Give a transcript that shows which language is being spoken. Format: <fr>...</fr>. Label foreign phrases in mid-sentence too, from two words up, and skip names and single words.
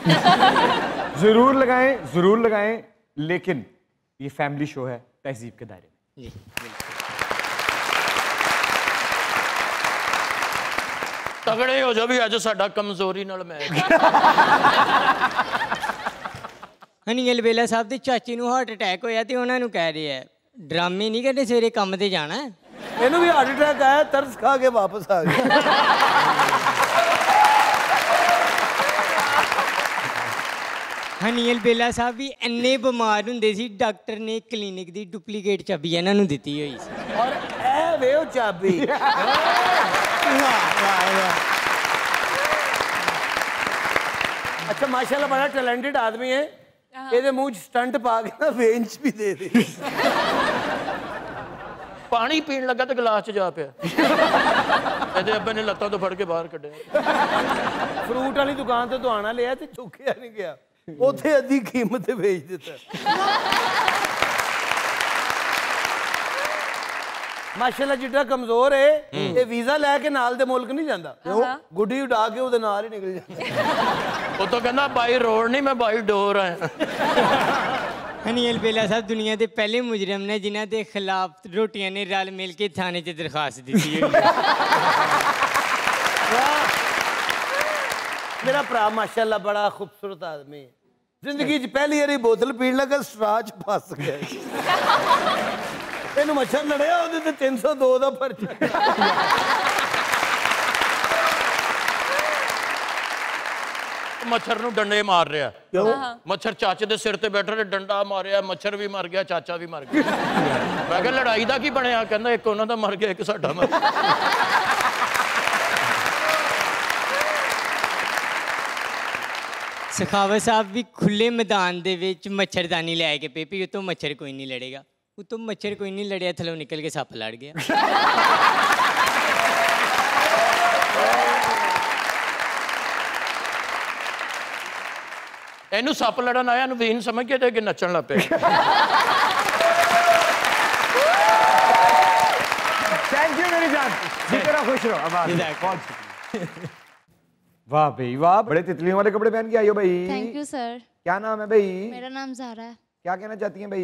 <ur>ضرور لگائیں لیکن یہ</ur> <en>family show</en> <ur>ہے تہذیب کے دائرے میں.</ur> <pa>ਤਗੜੇ ਹੋ ਜੋ ਭੀ ਅੱਜ ਸਾਡਾ ਕਮਜ਼ੋਰੀ ਨਾਲ ਮੈਚ। हनी अलबेला साहब ਦੇ ਚਾਚੇ ਨੂੰ ਹਾਰਟ ਅਟੈਕ ਹੋਇਆ ਤੇ ਉਹਨਾਂ ਨੂੰ ਕਹਿ ਰਹੇ ਆ ਡਰਾਮੇ ਨਹੀਂ ਕਰਨੇ ਸਵੇਰੇ ਕੰਮ ਤੇ ਜਾਣਾ ਹੈ। ਇਹਨੂੰ ਵੀ ਹਾਰਟ ਅਟੈਕ ਆਇਆ ਤਰਸ ਖਾ ਕੇ ਵਾਪਸ ਆ ਗਿਆ। ਹਨੀ ਅਲਬੇਲਾ ਸਾਹਿਬ ਵੀ ਇੰਨੇ ਬਿਮਾਰ ਹੁੰਦੇ ਸੀ ਡਾਕਟਰ ਨੇ ਕਲੀਨਿਕ ਦੀ ਡੁਪਲੀਕੇਟ ਚਾਬੀ ਇਹਨਾਂ ਨੂੰ ਦਿੱਤੀ ਹੋਈ ਸੀ। ਔਰ ਇਹ ਵੇ ਉਹ ਚਾਬੀ।</pa> <ur>اچھا ماشاءاللہ بڑا ٹیلنٹڈ آدمی ہے.</ur> <pa>ਇਹਦੇ ਮੂੰਹ 'ਚ ਸਟੰਟ ਪਾ ਕੇ ਨਾ ਵੇਂਚ ਵੀ ਦੇ ਦੇ। ਪਾਣੀ ਪੀਣ ਲੱਗਾ ਤੋ ਗਿਲਾਸ ਚ ਜਾ ਪਿਆ। ਇਹਦੇ ਅੱਬੇ ਨੇ ਲੱਤਾਂ ਤੋਂ ਫੜ ਕੇ ਬਾਹਰ ਕੱਢਿਆ। ਫਰੂਟ ਵਾਲੀ ਦੁਕਾਨ ਤੋਂ ਦਵਾਣਾ ਲਿਆ ਤੇ ਚੁੱਕਿਆ ਨਹੀਂ ਗਿਆ। ਉੱਥੇ ਅੱਧੀ ਕੀਮਤ ਤੇ ਵੇਚ ਦਿੱਤਾ। ਮਾਸ਼ਾਅੱਲਾ ਜਿੱਡਾ ਕਮਜ਼ੋਰ ਹੈ ਇਹ ਵੀਜ਼ਾ ਲੈ ਕੇ ਨਾਲ ਦੇ ਮੁਲਕ ਨਹੀਂ ਜਾਂਦਾ। ਗੁੱਡੀ ਉਡਾ ਕੇ ਉਹਦੇ ਨਾਲ ਹੀ ਨਿਕਲ ਜਾਂਦਾ। ਉਹ ਤਾਂ ਕਹਿੰਦਾ</pa> <en>by road</en> <pa>ਨਹੀਂ ਮੈਂ</pa> <en>by door</en> <pa>ਆ। ਹਨੀ ਅਲਬੇਲਾ ਸਾਹਬ ਦੁਨੀਆ ਕੇ ਪਹਿਲੇ ਮੁਜਰਮ ਨੇ ਜਿਨ੍ਹੋਂ ਕੇ ਖ਼ਿਲਾਫ਼ ਰੋਟੀਆਂ ਨੇ ਰਲ ਮਿਲ ਕੇ ਥਾਣੇ ਚ ਦਰਖ਼ਾਸਤ ਦੀ ਹੋਈ ਹੈ।</pa> <ur>میرا بھرا ماشاءاللہ بڑا خوبصورت آدمی ہے.</ur> <pa>ਜ਼ਿੰਦਗੀ ਚ ਪਹਿਲੀ ਬਾਰੀ ਬੋਤਲ ਪੀਣ ਲੱਗਾ ਸਟ੍ਰਾਚ ਫਸ ਗਿਆ। ਇਹਨੂੰ ਮੱਛਰ ਲੜਿਆ ਉਹਦੇ ਤੇ 302 ਦਾ ਪਰਚਾ। ਮੱਛਰ ਨੂੰ ਡੰਡੇ ਮਾਰ ਰਿਹਾ। क्यों? ਮੱਛਰ ਚਾਚੇ ਦੇ ਸਿਰ ਤੇ ਬੈਠਾ ਤੇ ਡੰਡਾ ਮਾਰਿਆ ਮੱਛਰ ਭੀ ਮਰ ਗਿਆ ਚਾਚਾ ਭੀ ਮਰ ਗਿਆ। ਮੈਂ ਕਹਾ ਲੜਾਈ ਦਾ ਕੀ ਬਣਿਆ? ਕਹਿੰਦਾ ਇੱਕ ਉਨ੍ਹਾਂ ਦਾ ਮਰ ਗਿਆ ਇੱਕ ਸਾਡਾ ਮਰ ਗਿਆ। ਸਖ਼ਾਵਤ ਸਾਹਬ ਭੀ ਖੁੱਲ੍ਹੇ ਮੈਦਾਨ ਦੇ ਵਿੱਚ ਮੱਛਰਦਾਨੀ ਲੈ ਕੇ ਪੇ ਭੀ ਉੱਤੋਂ ਮੱਛਰ ਕੋਈ ਨਹੀਂ ਲੜੇਗਾ। ਉੱਤੋਂ ਮੱਛਰ ਕੋਈ ਨਹੀਂ ਲੜਿਆ ਥੱਲੋਂ ਨਿਕਲ ਕੇ ਸੱਪ ਲੜ ਗਿਆ। ਇਹਨੂੰ ਸੱਪ ਲੜਨ ਆਇਆ ਨੂੰ ਵੀਨ ਸਮਝ ਕੇ ਤੇ ਅੱਗੇ ਨੱਚਣ ਲੱਗ ਪਿਆ।</pa> <en>thank you</en> <ur>میری جان، جس طرح خوش رہو. اب بہت شکریہ. واہ بھائی واہ، بڑے تتلیوں والے کپڑے پہن کے آئی ہو بھائی.</ur> <en>Thank you sir.</en> <ur>کیا نام ہے بھائی? میرا نام زارا ہے. کیا کہنا چاہتی ہیں بھائی?</ur>